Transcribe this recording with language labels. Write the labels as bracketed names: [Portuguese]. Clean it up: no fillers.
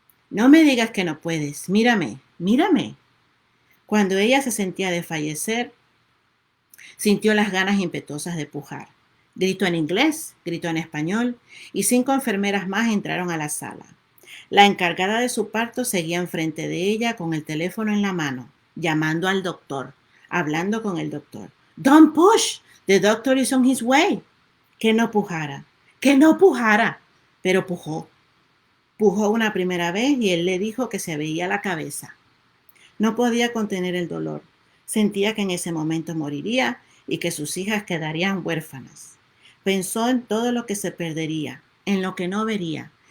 [Spanish] No me digas que no puedes. Mírame, mírame. Cuando ella se sentía desfallecer, sintió las ganas impetuosas de pujar. Gritó en inglés, gritó en español y 5 enfermeras más entraron a la sala. La encargada de su parto seguía enfrente de ella con el teléfono en la mano, llamando al doctor, hablando con el doctor. [English] Don't push, the doctor is on his way. [Spanish] Que no pujara, que no pujara, pero pujó. Pujó una primera vez y él le dijo que se veía la cabeza. No podía contener el dolor. Sentía que en ese momento moriría y que sus hijas quedarían huérfanas. Pensó en todo lo que se perdería, en lo que no vería.